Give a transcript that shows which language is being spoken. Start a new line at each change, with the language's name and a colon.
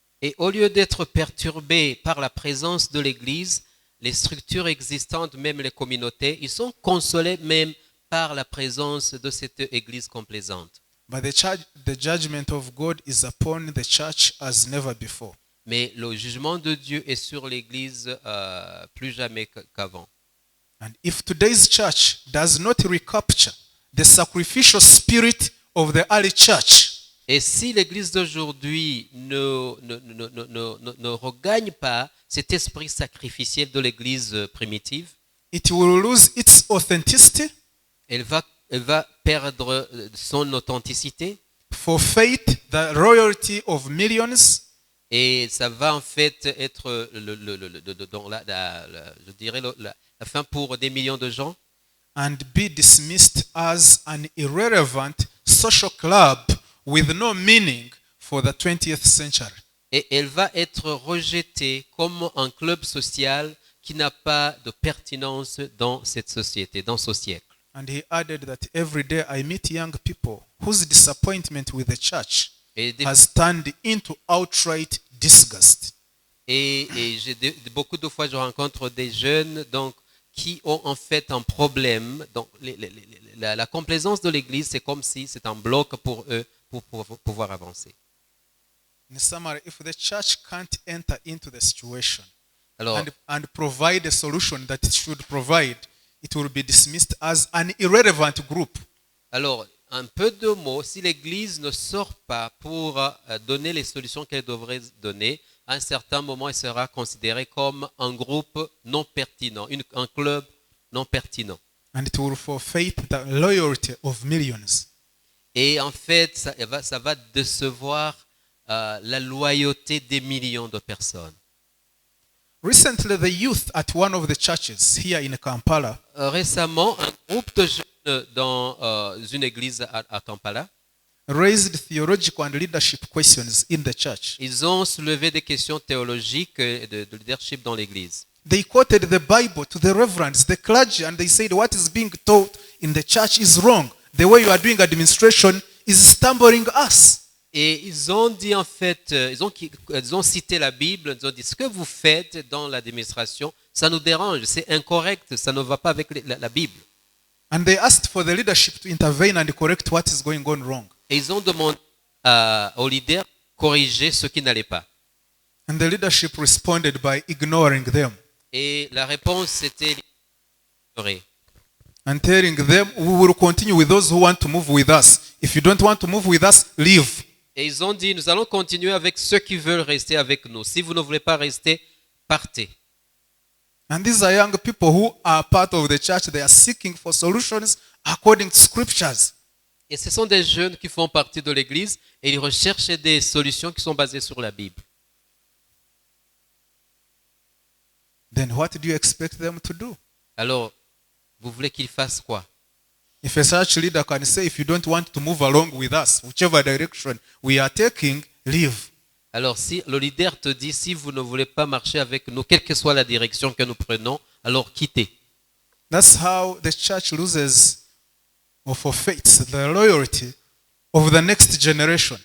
French: Et au lieu d'être perturbés par la présence de l'église, les structures existantes, même les communautés, ils sont consolés même par la présence de cette église complaisante.
English: But the judgment of God is upon the church as never before.
French: Mais le jugement de Dieu est sur l'église plus jamais qu'avant.
English: And if today's church does not recapture the sacrificial spirit of the early church,
French: Et si l'église d'aujourd'hui ne regagne pas cet esprit sacrificiel de l'église primitive,
English: it will lose its authenticity,
French: elle va perdre son authenticité
English: forfeit the royalty of millions,
French: et ça va en fait être je dirais la fin pour des millions de gens
English: and be dismissed as an irrelevant social club with no meaning for the 20th century.
French: et elle va être rejetée comme un club social qui n'a pas de pertinence dans cette société, dans ce siècle.
English: And he added that every day I meet young people whose disappointment with the church
French: Et
English: has turned into outright disgust.
French: Et beaucoup de fois, je rencontre des jeunes donc, qui ont en fait un problème. Donc, la complaisance de l'Église, c'est comme si c'est un bloc pour eux pour pouvoir avancer.
English: In summary, if the church can't enter into the situation
French: Alors,
English: and provide a solution that it should provide, it will be dismissed as an irrelevant group.
French: alors, un peu de mots, si l'Église ne sort pas pour donner les solutions qu'elle devrait donner, à un certain moment, elle sera considérée comme un groupe non pertinent, un club non pertinent.
English: And it will forfeit the loyalty of millions.
French: Et en fait, ça va décevoir la loyauté des millions de personnes.
English: Recently, the youth at one of the churches here in Kampala
French: Récemment, un groupe de jeunes dans une église à Kampala,
English: raised theological and leadership questions in the church.
French: ils ont soulevé des questions théologiques et de leadership dans l'église.
English: They quoted the Bible to the reverends, the clergy, and they said what is being taught in the church is wrong. The way you are doing administration is stumbling us.
French: Et ils ont dit en fait, ils ont cité la Bible, ils ont dit ce que vous faites dans l'administration, ça nous dérange, c'est incorrect, ça ne va pas avec la Bible.
English: And they asked for the leadership to intervene and correct what is going on wrong.
French: Et ils ont demandé aux leaders de corriger ce qui n'allait pas.
English: And the leadership responded by ignoring them
French: Et la réponse était ignorée.
English: and telling them, we will continue with those who want to move with us. If you don't want to move with us, leave.
French: Et ils ont dit, nous allons continuer avec ceux qui veulent rester avec nous. Si vous ne voulez pas rester, partez.
English: And these are young people who are part of the church. They are seeking for solutions according to scriptures.
French: Et ce sont des jeunes qui font partie de l'Église et ils recherchent des solutions qui sont basées sur la Bible.
English: Then what do you expect them to do?
French: Alors, vous voulez qu'ils fassent quoi?
English: If a church leader can say, if you don't want to move along with us, whichever direction we are taking, leave.
French: Alors, si le leader te dit, si vous ne voulez pas marcher avec nous, quelle que soit la direction que nous prenons, alors quittez.
English: That's how the church loses or forfeits the loyalty of the next generation.